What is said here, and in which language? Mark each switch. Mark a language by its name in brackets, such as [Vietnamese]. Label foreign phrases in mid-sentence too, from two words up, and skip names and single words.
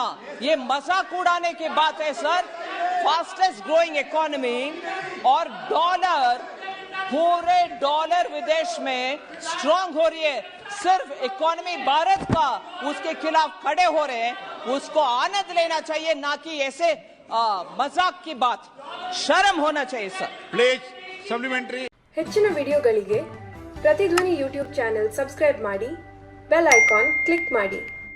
[Hindi] ये मजाक उड़ाने की बात है सर। [English] fastest growing economy [Hindi] और डॉलर, पूरे डॉलर विदेश में स्ट्रांग हो रही है। सिर्फ इकोनॉमी भारत का उसके खिलाफ खड़े हो रहे हैं, उसको आनंद लेना चाहिए, ना कि ऐसे मजाक की बात। शर्म होना चाहिए सर। [English] please supplementary. [Kannada] ಹೆಚ್ಚಿನ ವಿಡಿಯೋಗಳಿಗೆ ಪ್ರತಿಧ್ವನಿ [English] YouTube channel subscribe [Kannada] ಮಾಡಿ, [English] bell icon click [Kannada] ಮಾಡಿ।